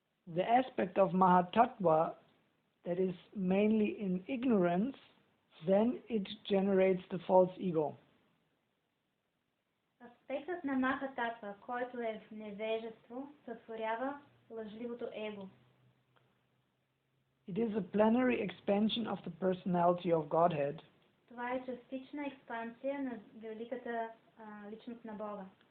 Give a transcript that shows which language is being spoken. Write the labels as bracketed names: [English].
[English] The aspect of Mahatattva that is mainly in ignorance, then it generates the false ego. [Bulgarian] Аспектът на Махататва, който е в невежество, сътворява лъжливото его. [English] It is a plenary expansion of the personality of Godhead. [Bulgarian] Това е частична експансия на великата личност на Бога.